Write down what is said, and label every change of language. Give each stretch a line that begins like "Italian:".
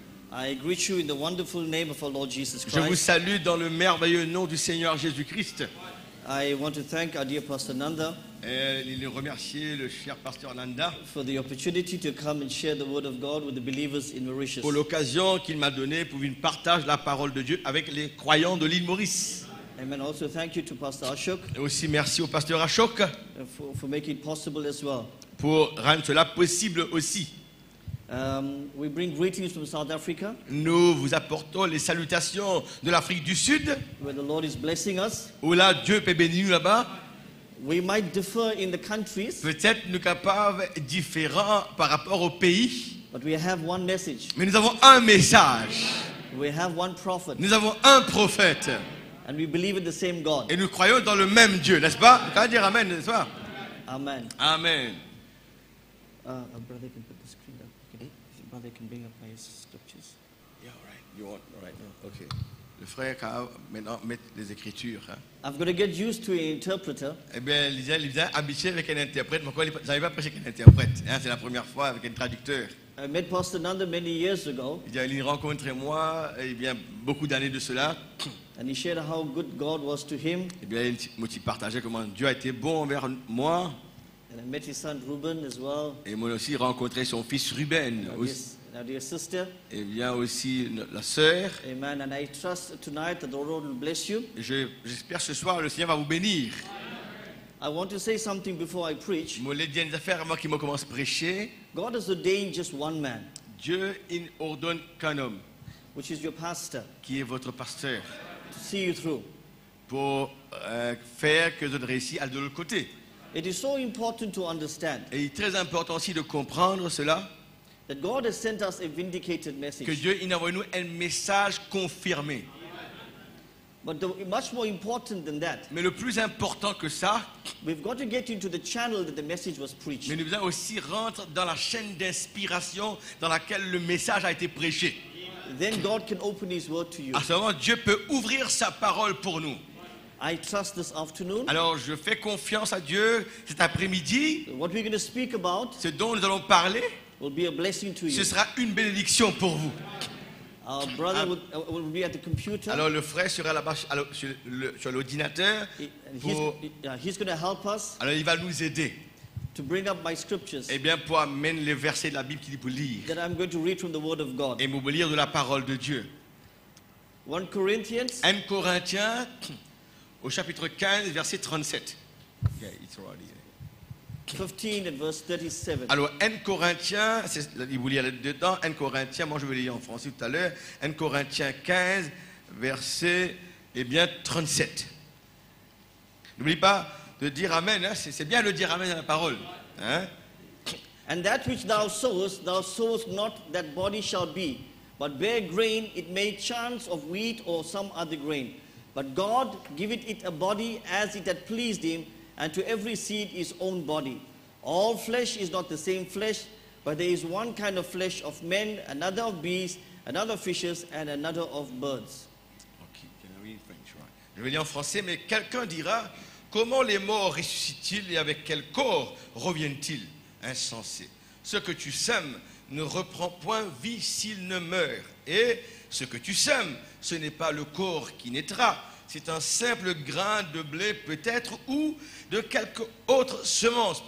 English: I greet you in the wonderful name of our Lord Jesus
French: Je vous
English: Christ.
French: salue dans le merveilleux nom du Seigneur Jésus-Christ.
English: I want to thank our dear Pastor Nanda
French: Et il remercier le cher pasteur Nanda
English: for the opportunity to come and share the word of God with the believers in Mauritius.
French: pour l'occasion qu'il m'a donnée pour qu'il partage la parole de Dieu avec les croyants de l'île Maurice.
English: Amen. Also thank you to Pastor Ashok
French: Et aussi merci au pasteur Ashok
English: for making it possible as well.
French: pour rendre cela possible aussi.
English: We bring greetings from South Africa,
French: Nous vous apportons les salutations de l'Afrique du Sud,
English: where the Lord is blessing us.
French: où là Dieu peut bénir nous là-bas.
English: We might differ in the countries,
French: Peut-être nous capables différents par rapport au pays,
English: but we have one message.
French: mais nous avons un message.
English: We have one prophet,
French: Nous avons un prophète
English: and we believe in the same God.
French: et nous croyons dans le même Dieu, n'est-ce pas? Vous pouvez dire Amen, n'est-ce pas? Amen. Amen.
English: A brother can put the screen up. Okay. Brother can bring up my scriptures. Yeah, all right. You want, all right. Okay.
French: Le frère va maintenant mettre les Écritures. Hein.
English: I've got to get used to an interpreter.
French: Eh bien, il est habitué avec un interprète, mais je n'avais pas prêché avec un interprète. Hein, c'est la première fois avec un traducteur.
English: I met Pastor Nanda many years ago,
French: Il rencontrait moi, eh bien, beaucoup d'années de cela.
English: and he shared how good God was to him.
French: Eh bien, il m'a partagé comment Dieu a été bon envers moi.
English: And I met his son Reuben as well.
French: Et moi aussi rencontré son fils Ruben.
English: Our dear sister.
French: Et bien aussi la sœur. Amen.
English: And I trust tonight that the Lord will bless you.
French: J'espère ce soir le Seigneur va vous bénir.
English: I want to say something before I preach.
French: Je voulais dire une affaire avant qu'il me commence à prêcher.
English: God has ordained just one man,
French: Dieu il ordonne qu'un homme,
English: which is your pastor,
French: qui est votre pasteur,
English: to see you through.
French: pour faire que vous réussissiez à de l'autre côté.
English: It is so important to understand
French: Et il est très important aussi de comprendre cela,
English: that God has sent us a vindicated
French: que
English: message.
French: Dieu il envoie nous un message confirmé.
English: But much more important than that,
French: Mais le plus important que ça,
English: we've got to get into the channel that the message was preached.
French: mais nous devons aussi rentrer dans la chaîne d'inspiration dans laquelle le message a été prêché.
English: Then God can open His word to you.
French: À ce moment, Dieu peut ouvrir sa parole pour nous.
English: I trust this afternoon,
French: Alors, je fais confiance à Dieu cet après-midi.
English: what we're going to speak about
French: Ce dont nous allons parler,
English: will be a blessing to you.
French: ce sera une bénédiction pour vous.
English: Our brother will be at the computer.
French: Alors, le frère sera là-bas sur l'ordinateur.
English: He's going to help us
French: Alors, il va nous aider.
English: to bring up my scriptures
French: Eh bien, pour amener les versets de la Bible qu'il dit pour lire.
English: that I'm going to read from the Word of God.
French: Et pour lire de la parole de Dieu.
English: 1 Corinthians
French: 1 Corinthiens, au chapitre 15, verset 37.
English: Yeah, it's already there. 15 and verse 37.
French: Alors, 1 Corinthiens, il vous lire dedans, 1 Corinthiens, moi je vais lire en français tout à l'heure, 1 Corinthiens 15, verset, eh bien, 37. N'oublie pas de dire Amen, hein, c'est bien de dire Amen à la parole. Hein?
English: And that which thou sowest not that body shall be, but bear grain, it may chance of wheat or some other grain. But God giveth it a body as it had pleased him, and to every seed his own body. All flesh is not the same flesh, but there is one kind of flesh of men, another of beasts, another of fishes, and another of birds. Okay, can I read in French, right?
French: Je vais lire en français, mais quelqu'un dira, comment les morts ressuscitent-ils et avec quel corps reviennent-ils? Insensé. Ce que tu sèmes ne reprend point vie s'il ne meurt. Et ce que tu sèmes, ce n'est pas le corps qui naîtra, c'est un simple grain de blé peut-être ou de quelque autre semence.